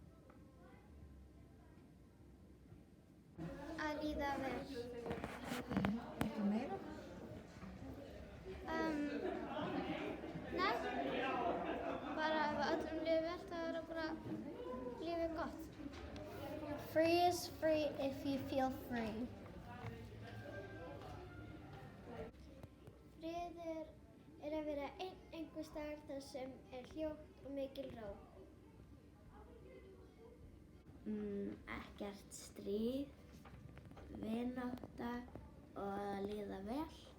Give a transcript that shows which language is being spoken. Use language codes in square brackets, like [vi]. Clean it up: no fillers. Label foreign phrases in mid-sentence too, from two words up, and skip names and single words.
[is] Að líða vel. Eitthvað meira? Nei, bara ef öllum líður vel, þá er það bara lífið gott. [en] Free is free if you feel free. [is] Friður er að vera einhvers staðar þar sem er hljótt og mikil ró. Ekkert stríð, vinátta og að líða vel.